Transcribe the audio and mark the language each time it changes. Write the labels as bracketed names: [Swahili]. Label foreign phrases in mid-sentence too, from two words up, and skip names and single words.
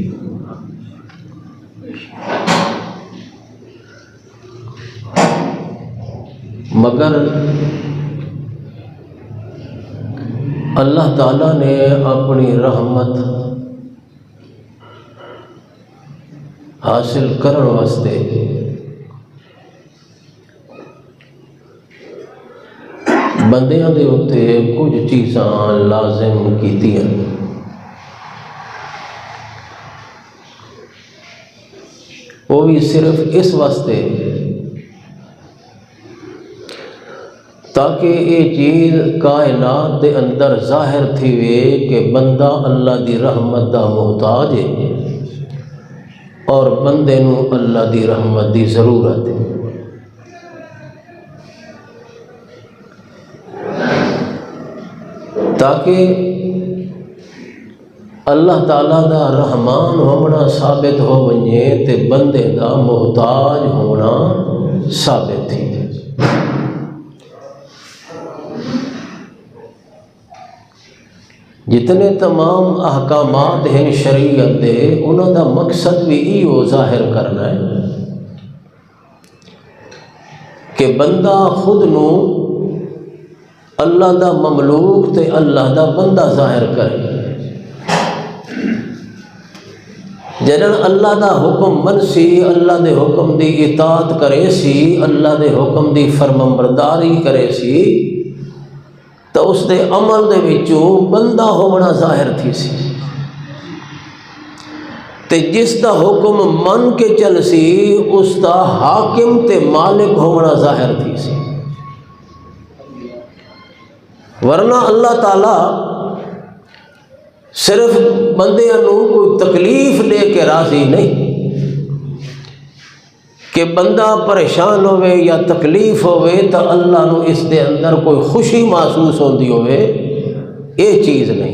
[Urdu] مگر اللہ تعالیٰ نے اپنی رحمت حاصل کرنے [Saraiki] واسطے بندیاں دے اتے کچھ چیزاں لازم کیتیاں. [Urdu] وہ بھی صرف اس واسطے تاکہ یہ چیز [Saraiki] کائنات دے اندر ظاہر تھی وے کہ بندہ اللہ دی رحمت دا محتاج ہے اور بندے نو اللہ دی رحمت دی ضرورت ہے. تاکہ اللہ تعالیٰ دا رحمان ہونا ثابت ہو ونجے تے بندے دا محتاج ہونا ثابت تھی. جتنے تمام احکامات ہیں شریعت دے انہوں دا مقصد بھی یہ ظاہر کرنا ہے کہ بندہ خود نو اللہ دا مملوک تے اللہ دا بندہ ظاہر کرے. جنن اللہ دا حکم منسی اللہ دے حکم دی اطاعت کرے سی اللہ دے حکم دی فرمانبرداری کرے سی تو اس دے عمل دے وچوں بندہ ہونا ظاہر تھی سی. تے جس دا حکم من کے چل سی اس دا حاکم تے مالک ہونا ظاہر تھی سی، ورنہ اللہ تعالی صرف بندیاں نو کوئی تکلیف دے کے راضی نہیں کہ بندہ پریشان ہوئے یا تکلیف ہوئے تو اللہ نو اس دے اندر کوئی خوشی محسوس ہوندی ہوئے، یہ چیز نہیں۔